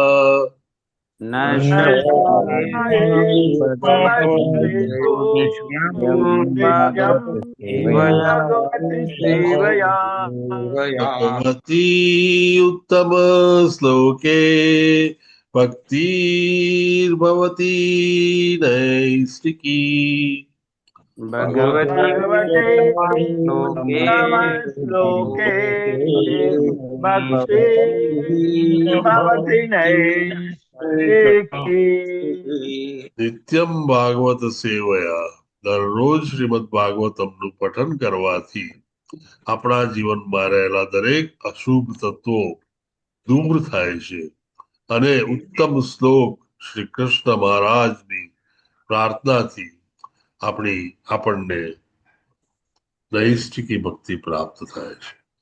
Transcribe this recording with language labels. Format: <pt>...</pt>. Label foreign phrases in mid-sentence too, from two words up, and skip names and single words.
<sa>भगवती उत्तम श्लोके भक्तिर्भवती नैष्ठिकी. भगवते श्लोके भक्ति भवति नैष्ठिकी. નિત્યમ ભાગવત સેવયા.</sa> <gu>દરરોજ શ્રીમદ ભાગવતમનું પઠન કરવાથી આપણા જીવનમાં રહેલા દરેક અશુભ તત્વો દૂર થાય છે અને ઉત્તમ શ્લોક શ્રી કૃષ્ણ મહારાજની પ્રાર્થનાથી આપણને નૈષ્ઠિકી ભક્તિ પ્રાપ્ત થાય છે.</gu>